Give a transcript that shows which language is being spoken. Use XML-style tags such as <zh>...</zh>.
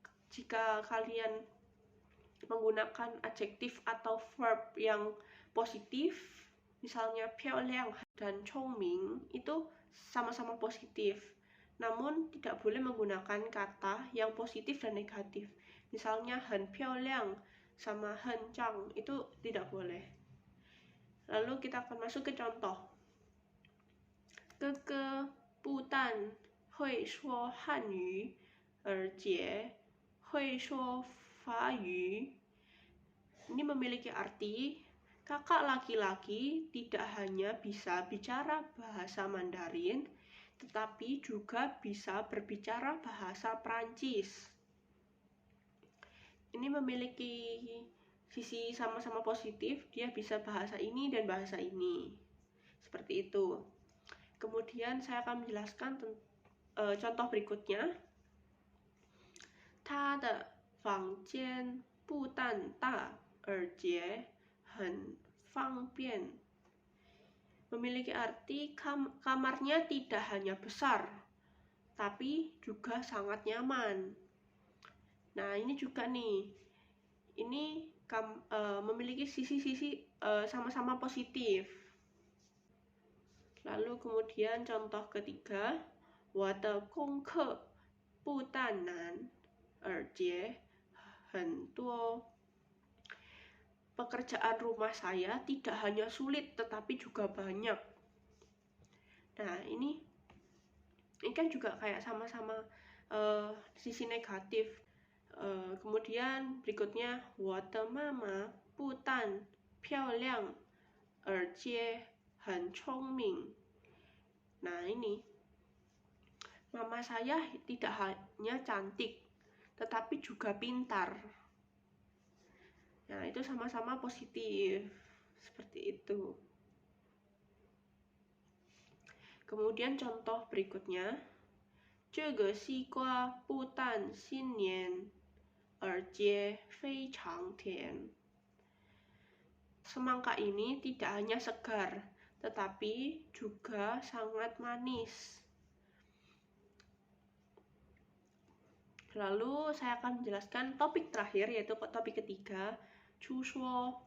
<id>Jika kalian menggunakan adjektif atau verb yang positif, misalnya 漂亮 dan 聪明, itu sama-sama positif. Namun tidak boleh menggunakan kata yang positif dan negatif. Misalnya</id> <zh>很漂亮</zh> <id>sama</id> <zh>很脏,</zh> <id>itu tidak boleh. Lalu kita akan masuk ke contoh.</id> <zh>哥哥不但会说汉语，而且会说法语.</zh> <id>Ini memiliki arti kakak laki-laki tidak hanya bisa bicara bahasa Mandarin, tetapi juga bisa berbicara bahasa Prancis. Ini memiliki sisi sama-sama positif, dia bisa bahasa ini dan bahasa ini. Seperti itu. Kemudian saya akan menjelaskan contoh berikutnya.</id> <zh>他的房间不但大，而且很方便.</zh> <id>Memiliki arti kamarnya tidak hanya besar, tapi juga sangat nyaman. Nah, ini juga nih. Ini memiliki sisi-sisi sama-sama positif. Lalu kemudian contoh ketiga,</id> <zh>我的功课不但难，而且很多.</zh> <id>Pekerjaan rumah saya tidak hanya sulit, tetapi juga banyak. Nah, ini kan juga kayak sama-sama sisi negatif. Kemudian berikutnya,</id> <zh>我的妈妈不但漂亮，而且很聪明.</zh> <id>Nah, ini mama saya tidak hanya cantik, tetapi juga pintar. Nah, itu sama-sama positif. Seperti itu. Kemudian contoh berikutnya,</id> <zh>这个西瓜不但新年，而且非常甜.</zh> <id>Semangka ini tidak hanya segar, tetapi juga sangat manis. Lalu saya akan menjelaskan topik terakhir, yaitu topik ketiga, 出说.</id>